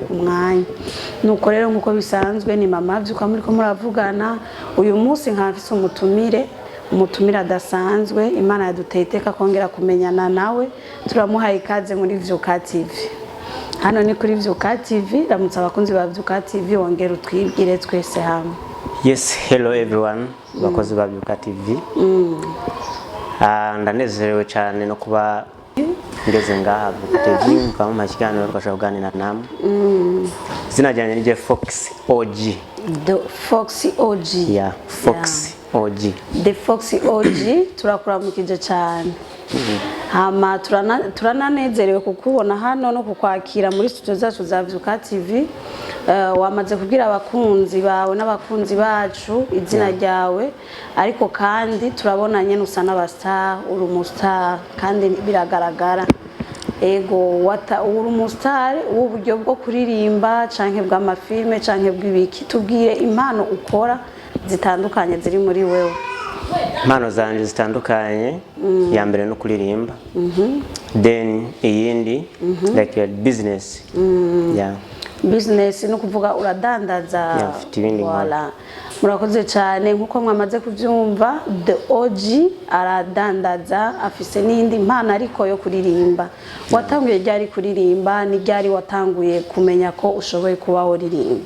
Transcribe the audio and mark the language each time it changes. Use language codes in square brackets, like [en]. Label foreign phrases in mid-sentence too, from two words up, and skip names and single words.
[rn] Nuko rero nkuko bisanzwe ni mama Vyuka muri ko muravugana uyu munsi nkafise umutumira adasanzwe Imana yaduteteka kongera kumenyana nawe turamuhaye ikaze muri Vyuka TV. Hano ni kuri Vyuka TV ramutsa abakunzi ba Vyuka TV wongera utwibwire twese hamwe. [en] Yes, hello everyone. [rn] Bakozi ba Vyuka TV. Ndanezerewe cyane no kuba ngeze ngaha TV mukaba mu kiganiro twashaka kuganira namwe. Zina ryanje ni Fox OG. The Fox OG. Yeah, Fox OG. The Fox OG turakuramukije cyane. Hama turananezerewe kukubona hano no kukwakira muri studio zacu za Vyuka TV. Wamaze kubwira abakunzi bawe n'abakunzi bacu izina ryawe ariko kandi turabonanye nusa n'abastar uri umustar kandi biragaragara. Ego uri umustar w'uburyo bwo kuririmba canke bw'amafilme canke bw'ibiki tubwire impano ukora zitandukanye ziri muri wewe. Impano zanje zitandukanye ya mbere no kuririmba. Then iyindi like business. Yeah. Business no kuvuga uradandaza. Voilà. Murakoze cyane nkuko mwamaze kuvyumva The OG aradandaza afise n'indi impano ariko yo kuririmba. Watanguye ryari kuririmba ni ryari watanguye kumenya ko ushoboye kuba uririmba?